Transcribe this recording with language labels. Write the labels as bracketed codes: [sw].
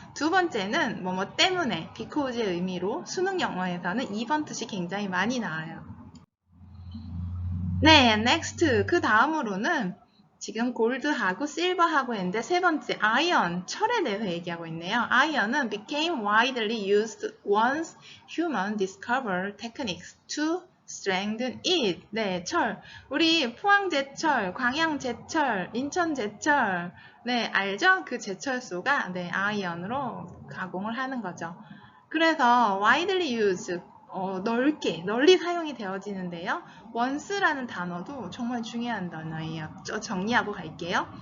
[ko] 두 번째는 뭐뭐 때문에 because의 의미로 수능 영어에서는 2번 뜻이 굉장히 많이 나와요. 네, next 그 다음으로는 지금 골드하고 실버하고 했는데 세 번째 아이언, 철에 대해서 얘기하고 있네요. [en] 아이언은 became widely used once human discovered techniques to strengthen it. [ko] 네, 철. 우리 포항제철, 광양제철, 인천제철. 네, 알죠? 그 제철소가 네, 아이언으로 가공을 하는 거죠. 그래서 [en] widely used [ko] 널리 사용이 되어지는데요. once라는 단어도 정말 중요한 단어예요. 정리하고 갈게요.